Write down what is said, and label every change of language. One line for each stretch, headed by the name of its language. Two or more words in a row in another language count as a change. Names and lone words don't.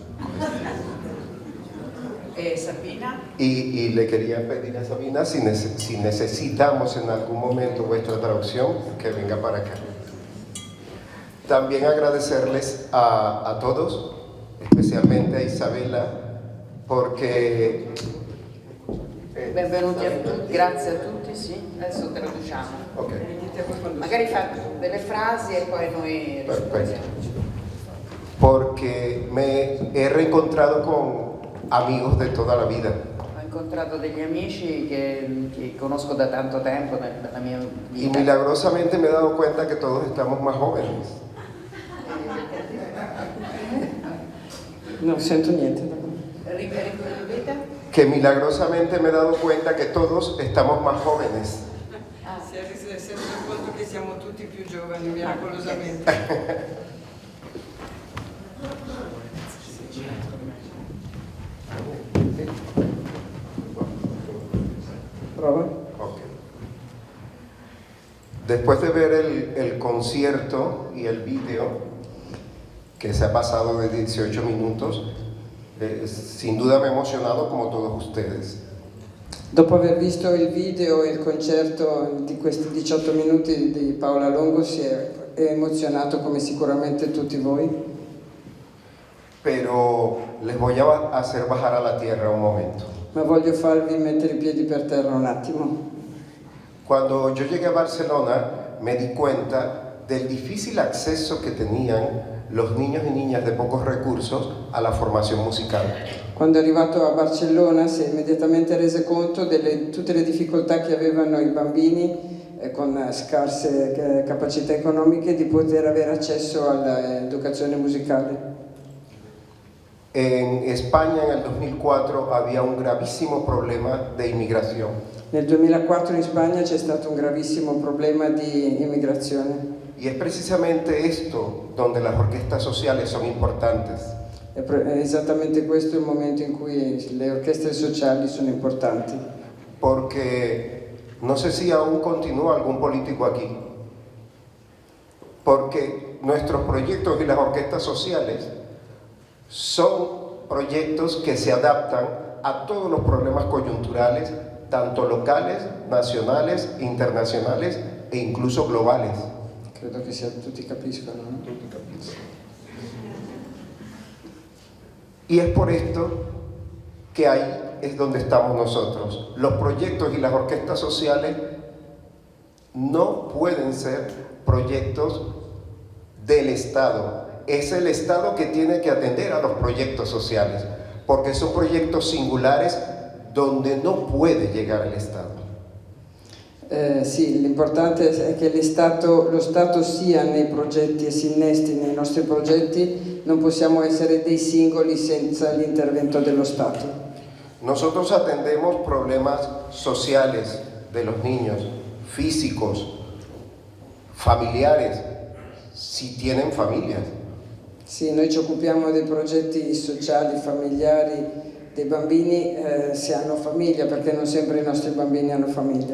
Spanish: Sabina. Y le quería pedir a Sabina si necesitamos en algún momento vuestra traducción, que venga para acá. También agradecerles a todos, especialmente a Isabella, porque...
Italian: Benvenuti a tutti, grazie a tutti, sì, adesso traduciamo. Okay. Magari fa delle frasi e poi noi rispondiamo.
Spanish: Porque me he reencontrado con amigos de toda la vida.
Italian: Ho incontrato degli amici che conosco da tanto tempo nella mia vita.
Spanish: Y milagrosamente me he dado cuenta que todos estamos más jóvenes.
Italian: No sento niente. Ripeta?
Spanish: Que milagrosamente me he dado cuenta que todos estamos más jóvenes.
Italian: Si è reso conto che siamo tutti più giovani, miracolosamente. Okay.
Spanish: Después de ver el concierto y el video, que se ha pasado de 18 minutos, sin duda me he emocionado como todos ustedes.
Italian: Dopo aver visto il video e il concerto di questi 18 minuti di Paola Longo, si è emozionato come sicuramente tutti voi.
Spanish: pero les voy a hacer bajar a la tierra un momento.
Italian: Ma voglio farvi mettere i piedi per terra un attimo.
Spanish: Cuando yo llegué a Barcelona me di cuenta del difícil acceso que tenían los niños y niñas de pocos recursos a la formación musical.
Italian: Quando è arrivato a Barcellona si è immediatamente reso conto di tutte le difficoltà che avevano i bambini con scarse capacità economiche di poter avere accesso all'educazione musicale.
Spanish: En España en el 2004 había un gravísimo problema de inmigración.
Italian: Nel 2004 in Spagna c'è stato un gravissimo problema di immigrazione.
Spanish: Y es precisamente esto donde las orquestas sociales son importantes.
Italian: È esattamente questo il momento in cui le orchestre sociali sono importanti.
Spanish: Porque no sé si aún continúa algún político aquí. Porque nuestros proyectos y las orquestas sociales son proyectos que se adaptan a todos los problemas coyunturales, tanto locales, nacionales, internacionales e incluso globales.
Italian: Credo che tutti capiscono, ¿no? Tutti capiscono.
Spanish: Y es por esto que ahí es donde estamos nosotros. Los proyectos y las orquestas sociales no pueden ser proyectos del Estado. Es el Estado que tiene que atender a los proyectos sociales, porque son proyectos singulares donde no puede llegar el Estado.
Italian: Sì, l'importante è che lo Stato sia nei progetti e si innesti nei nostri progetti, non possiamo essere dei singoli senza l'intervento dello Stato.
Spanish: Nosotros atendemos problemas sociales de los niños, físicos, familiares, si tienen familias.
Italian: Sì, noi ci occupiamo dei progetti sociali, familiari, dei bambini se hanno famiglia, perché non sempre i nostri bambini hanno famiglia.